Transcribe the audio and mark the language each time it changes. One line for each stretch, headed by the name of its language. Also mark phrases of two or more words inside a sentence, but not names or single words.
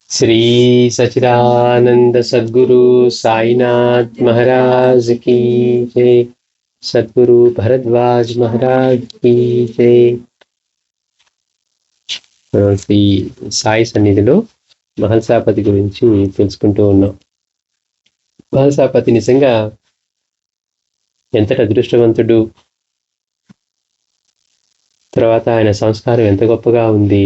Hindi: श्री सच्चिदानंद सद्गुरु साईनाथ महाराज की जय। सद्गुरु भरद्वाज महाराज की जय।
Telugu: శ్రీ సాయి సన్నిధిలో మహల్సాపతి గురించి తెలుసుకుంటూ ఉన్నాం. మహల్సాపతి నిజంగా ఎంతటి అదృష్టవంతుడు, తర్వాత ఆయన సంస్కారం ఎంత గొప్పగా ఉంది.